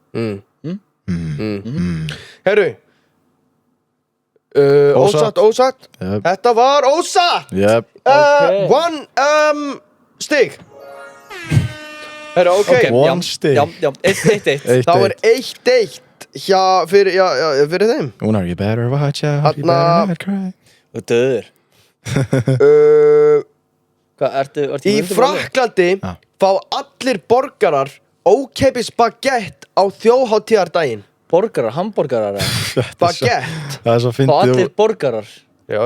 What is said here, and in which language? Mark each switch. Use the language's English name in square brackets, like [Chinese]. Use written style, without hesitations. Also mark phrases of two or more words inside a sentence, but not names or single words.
[Icelandic] Herru, ósatt. Þetta var ósatt. One stig. Herru, ok. One stig. Já, 1-1. Það var 1-1 fyrir þeim. Unnar, [English] you better watch out, you better not cry. [Icelandic] Og döður. Hvað, ertu Í Frakklandi fá allir borgarar ókeypis baguette á þjóðhátíðardaginn. Borgarar, hamborgarar Baguette. Það er svo fyndið. Fá allir borgarar. Já,